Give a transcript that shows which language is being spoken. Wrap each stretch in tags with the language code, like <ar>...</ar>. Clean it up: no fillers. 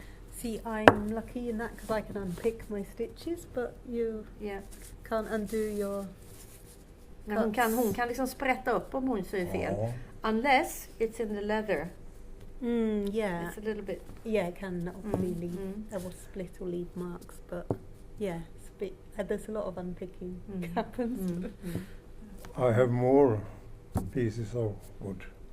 <en>See, I'm lucky in that because I can unpick my stitches, but you can't undo your.</en> <sv>Hon kan liksom sprätta upp om hon syr fel.</sv> <en>Unless it's in the leather. Yeah. It's a little bit. Yeah, it can obviously leave. There was split or leave marks, but yeah, it's a bit. There's a lot of unpicking happens. I have more pieces of wood.</en>